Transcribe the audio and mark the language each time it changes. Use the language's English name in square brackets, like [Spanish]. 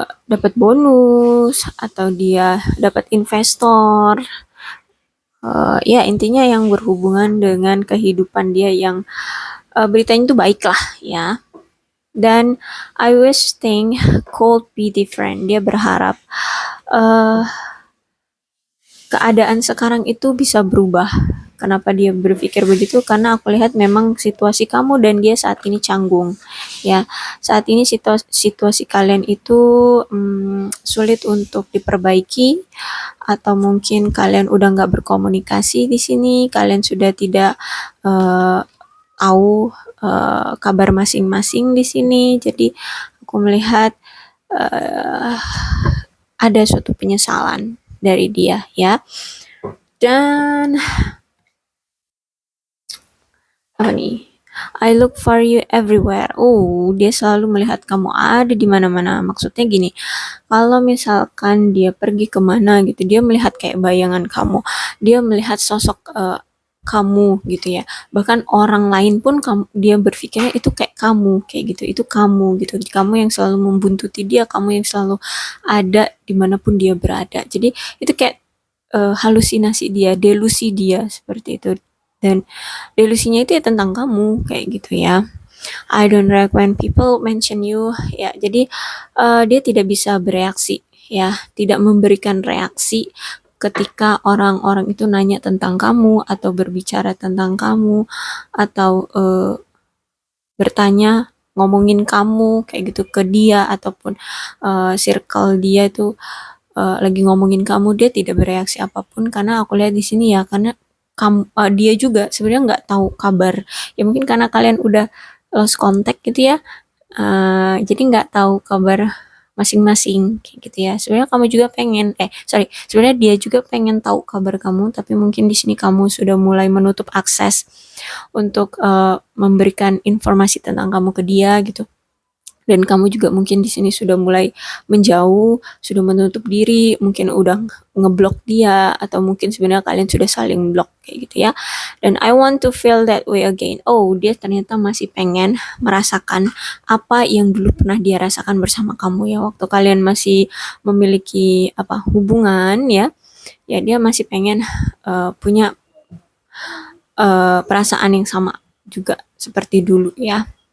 [Indonesian] dapat bonus atau dia dapat investor, ya intinya yang berhubungan dengan kehidupan dia yang beritanya itu baik lah ya. [English] Dan I wish things could be different. [Indonesian] Dia berharap keadaan sekarang itu bisa berubah. Kenapa dia berpikir begitu? Karena aku lihat memang situasi kamu dan dia saat ini canggung. Ya, saat ini situasi kalian itu sulit untuk diperbaiki, atau mungkin kalian udah nggak berkomunikasi di sini. Kalian sudah tidak tahu kabar masing-masing di sini. Jadi aku melihat ada suatu penyesalan dari dia ya. Dan apa nih? [English] I look for you everywhere. [Indonesian] Dia selalu melihat kamu ada di mana-mana. Maksudnya gini, kalau misalkan dia pergi kemana gitu, dia melihat kayak bayangan kamu. Dia melihat sosok kamu gitu ya. Bahkan orang lain pun dia berpikirnya itu kayak kamu, kayak gitu. Itu kamu gitu. Kamu yang selalu membuntuti dia, kamu yang selalu ada dimanapun dia berada. Jadi itu kayak halusinasi dia, delusi dia seperti itu. Dan delusinya itu ya tentang kamu kayak gitu ya. [English] I don't like when people mention you ya. [Indonesian] Jadi dia tidak bisa bereaksi ya, tidak memberikan reaksi ketika orang-orang itu nanya tentang kamu atau berbicara tentang kamu atau bertanya ngomongin kamu kayak gitu ke dia ataupun circle dia itu lagi ngomongin kamu, dia tidak bereaksi apapun karena aku lihat di sini ya, karena dia juga sebenarnya nggak tahu kabar ya, mungkin karena kalian udah lost contact gitu ya, jadi nggak tahu kabar masing-masing kayak gitu ya. Sebenarnya kamu juga pengen sebenarnya dia juga pengen tahu kabar kamu, tapi mungkin di sini kamu sudah mulai menutup akses untuk memberikan informasi tentang kamu ke dia gitu. Dan kamu juga mungkin di sini sudah mulai menjauh, sudah menutup diri, mungkin udah ngeblok dia, atau mungkin sebenarnya kalian sudah saling blok kayak gitu ya. [English] Dan I want to feel that way again. [Indonesian] Oh, dia ternyata masih pengen merasakan apa yang dulu pernah dia rasakan bersama kamu ya, waktu kalian masih memiliki hubungan ya. Ya dia masih pengen punya perasaan yang sama juga seperti dulu ya.